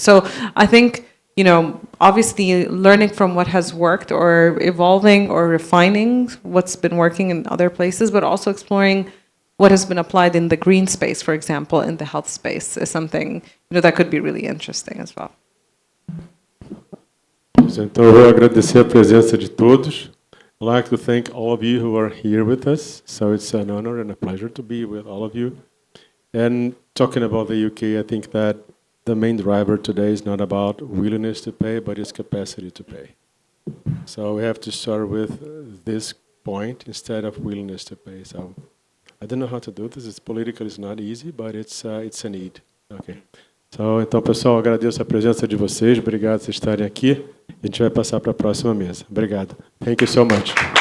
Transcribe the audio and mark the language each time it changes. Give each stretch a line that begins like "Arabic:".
English: So I think, obviously learning from what has worked or evolving or refining what's been working in other places, but also exploring what has been applied in the green space, for example, in the health space is something, that could be really interesting as well.
Portuguese: Então, eu vou agradecer a presença de todos.
English: I'd like to thank all of you who are here with us. So it's an honor and a pleasure to be with all of you. And talking about the UK, I think that the main driver today is not about willingness to pay, but it's capacity to pay. So we have to start with this point instead of willingness to pay. So I don't know how to do this. It's politically, it's not easy, but it's a need. Okay.
Portuguese: Então, pessoal, agradeço a presença de vocês. Obrigado por estarem aqui. A gente vai passar para a próxima mesa. Obrigado.
English: Thank you so much.